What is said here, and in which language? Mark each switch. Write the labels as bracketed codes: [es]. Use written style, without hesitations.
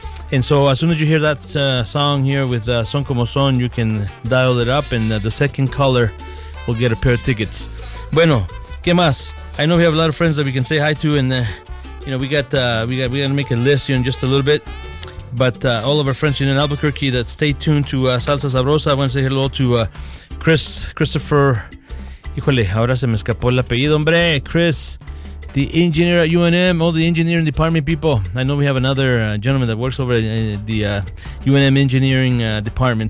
[en] And so as soon as you hear that song here with Son Como Son, you can dial it up and the second caller will get a pair of tickets. [es] Bueno, ¿qué más? [en] I know we have a lot of friends that we can say hi to, and you know, we got to make a list here in just a little bit. But all of our friends here in Albuquerque that stay tuned to Salsa Sabrosa, I want to say hello to Christopher. [es] Híjole, ahora se me escapó el apellido, hombre. [en] Chris, the engineer at UNM, all the engineering department people. I know we have another gentleman that works over in the UNM engineering department.